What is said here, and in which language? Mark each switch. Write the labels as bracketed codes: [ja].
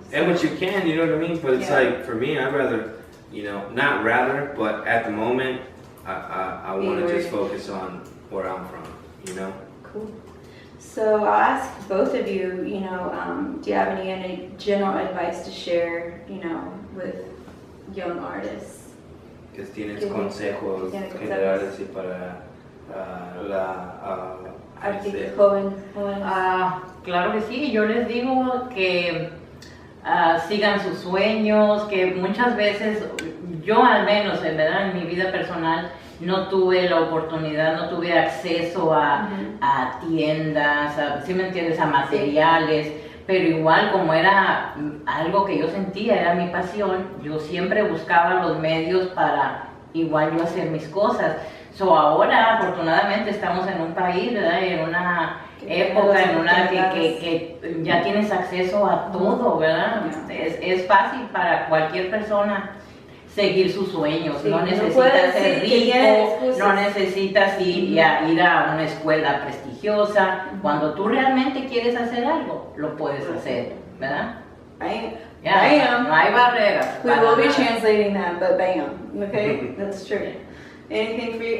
[en] And what you can, you know what I mean? But it's for me, I'd rather, not rather, but at the moment, I want to just focus on where I'm from, you know? Cool. So I'll ask both of you, do you have any general advice to share, with young artists? [es] Que tienes consejos generales y para la artista joven. Claro que sí, yo les digo que sigan sus sueños, que muchas veces, yo al menos, en verdad, en mi vida personal, no tuve la oportunidad, no tuve acceso a tiendas, ¿sí me entiendes? A materiales, pero igual como era algo que yo sentía, era mi pasión, yo siempre buscaba los medios para igual yo hacer mis cosas. Ahora, afortunadamente, estamos en un país, ¿verdad? En una época, en una que ya tienes acceso a todo, ¿verdad? Es fácil para cualquier persona seguir sus sueños, sí, no necesitas ser rico, no necesitas ir a una escuela prestigiosa. Cuando tú realmente quieres hacer algo, lo puedes hacer, ¿verdad? Bam. No hay barreras. [en] We will be translating that, but bam. Okay, that's true. Anything for you?